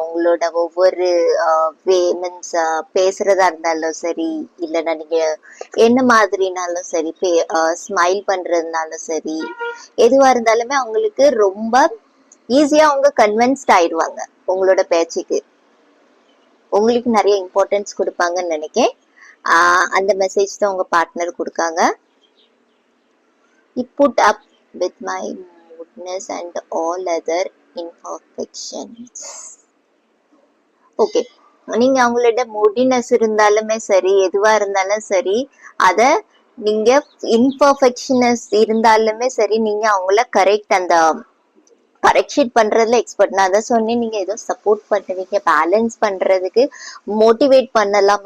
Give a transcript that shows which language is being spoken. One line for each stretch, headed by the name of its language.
Tamil: உங்களோட ஒவ்வொரு மீன்ஸ் பேசுறதா இருந்தாலும் சரி, இல்லைன்னா நீங்க என்ன மாதிரினாலும் சரி, ஸ்மைல் பண்றதுனாலும் சரி, எதுவா இருந்தாலுமே அவங்களுக்கு ரொம்ப ஈஸியா அவங்க கன்வின்ஸ்ட் ஆயிடுவாங்க உங்களோட பேச்சுக்கு. உங்களுக்கு நிறைய இம்பார்ட்டன்ஸ் கொடுப்பாங்கன்னு நினைக்கிறேன். அந்த மெசேஜ் தான் உங்க பார்ட்னர் கொடுக்காங்க.
English: You put up with my moodiness and all other imperfections.
Tamil: Okay, நீங்க அவங்களோட மூடினஸ் இருந்தாலுமே சரி, எதுவா இருந்தாலும் சரி, அத நீங்க இம்பர்ஃபெக்ஷனஸ் இருந்தாலுமே சரி, நீங்க அவங்கள கரெக்ட் அந்த கரெக்ஷன் பண்றதுல எக்ஸ்பர்ட். நான் அதான் சொன்னேன், நீங்க ஏதோ சப்போர்ட் பண்ணுவீங்க, பேலன்ஸ் பண்றதுக்கு மோட்டிவேட் பண்ணலாம்.